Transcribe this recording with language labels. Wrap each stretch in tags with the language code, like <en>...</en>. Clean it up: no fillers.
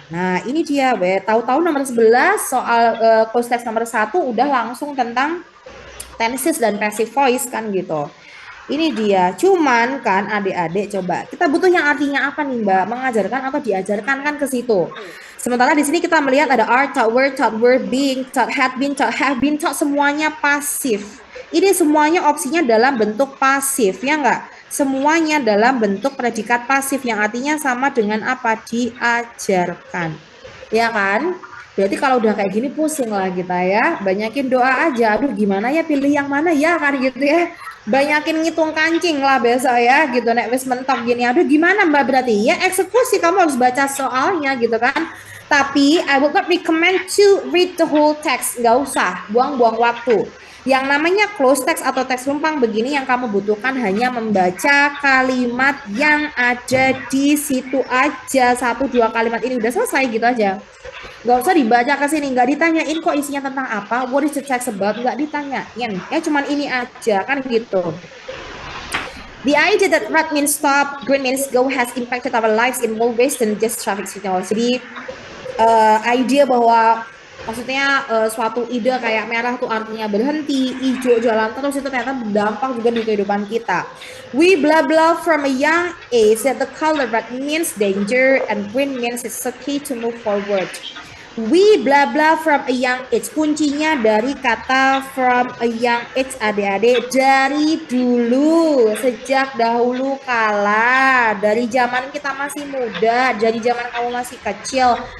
<id>Nah ini dia, tahu-tahu nomor 11 soal close text nomor 1 udah langsung tentang tenses dan passive voice kan gitu. Ini dia, cuman kan adik-adik coba kita butuh yang artinya apa nih Mbak? Mengajarkan atau diajarkan kan ke situ. Sementara di sini kita melihat ada</id> <en>are, taught, were, being, taught, had been, taught, have been, taught,</en> <id>semuanya pasif. Ini semuanya opsinya dalam bentuk pasif ya enggak? Semuanya dalam bentuk predikat pasif yang artinya sama dengan apa? Diajarkan. Ya kan? Berarti kalau udah kayak gini pusing lah kita ya. Banyakin doa aja. Aduh gimana ya, pilih yang mana ya kan gitu ya. Banyakin ngitung kancing lah besok ya gitu.</id> <jv>Nek wis mentok gini.</jv> <id>Aduh gimana Mbak, berarti ya eksekusi, kamu harus baca soalnya gitu kan. Tapi</id> <en>I would not recommend to read the whole text.</en> <id>Nggak usah buang-buang waktu. Yang namanya close text atau teks rumpang begini, yang kamu butuhkan hanya membaca kalimat yang ada di situ aja. 1-2 kalimat ini udah selesai gitu aja. Nggak usah dibaca ke sini, nggak ditanyain kok isinya tentang apa,</id> <en>what is the text about,</en> <id>nggak ditanyain. Ya cuman ini aja kan gitu.</id> <en>The idea that red means stop, green means go has impacted our lives in more ways than just traffic signal.</en> <id>Jadi idea bahwa maksudnya suatu ide kayak merah tuh artinya berhenti, hijau jalan terus itu ternyata berdampak juga di kehidupan kita.</id> <en>We blah blah from a young age that the color red means danger and green means it's okay to move forward. We blah blah from a young age.</en> <id>Kuncinya dari kata</id> <en>from a young age</en> <id>adik-adik dari dulu, sejak dahulu kala, dari zaman kita masih muda, dari zaman kamu masih kecil.</id>